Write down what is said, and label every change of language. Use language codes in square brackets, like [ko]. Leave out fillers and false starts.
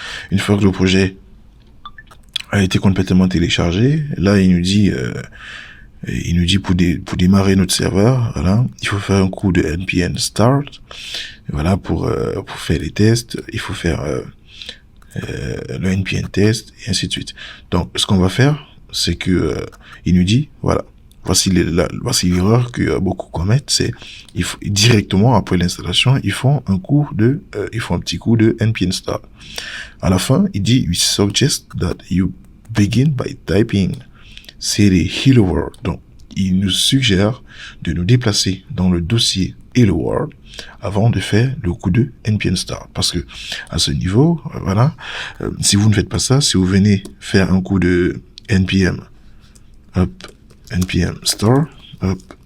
[fr] Une fois que le projet a été complètement téléchargé, là il nous dit pour démarrer notre serveur, voilà, il faut faire un coup de npm start, voilà, pour faire les tests, il faut faire le npm test et ainsi de suite. Donc, ce qu'on va faire, c'est que il nous dit, voilà, voici l'erreur que beaucoup commettent, c'est il faut directement après l'installation, ils font un petit coup de npm start. À la fin, il dit [en] we suggest that you begin by typing cd hello world. [fr] Donc, il nous suggère de nous déplacer dans le dossier hello world avant de faire le coup de npm start, parce que à ce niveau, voilà, si vous ne faites pas ça, si vous venez faire un coup de npm hop npm store, hop.